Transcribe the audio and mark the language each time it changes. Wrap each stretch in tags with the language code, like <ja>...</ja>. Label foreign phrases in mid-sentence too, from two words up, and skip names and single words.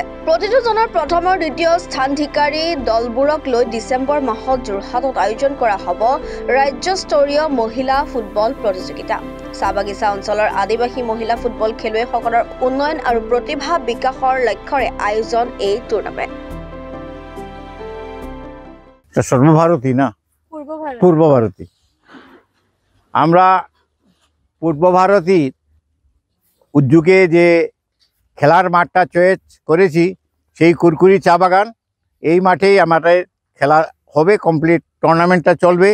<as>প্ৰতিটো জনৰ প্ৰথম আৰু দ্বিতীয় স্থানাধিকাৰী দলবোৰক লৈ ডিচেম্বৰ মাহত যোৰহাটত আয়োজন কৰা হ'ব ৰাজ্যস্তৰীয় মহিলা ফুটবল প্ৰতিযোগিতা। চাহ বাগিচা অঞ্চলৰ আদিবাসী মহিলা ফুটবল খেলুৱৈসকলৰ উন্নয়ন আৰু প্ৰতিভা বিকাশৰ লক্ষ্যৰে আয়োজন এই টুৰ্ণামেণ্ট।</as> <bn>সর্বভারতী না পূর্ব ভারতী আমরা পূর্ব ভারতী উদ্যোগে যে খেলার মাঠটা চয়েস করেছি সেই কুরকুরি চা বাগান এই মাঠেই আমাদের খেলা হবে,</bn> <en>complete tournament</en> <bn>চলবে।</bn>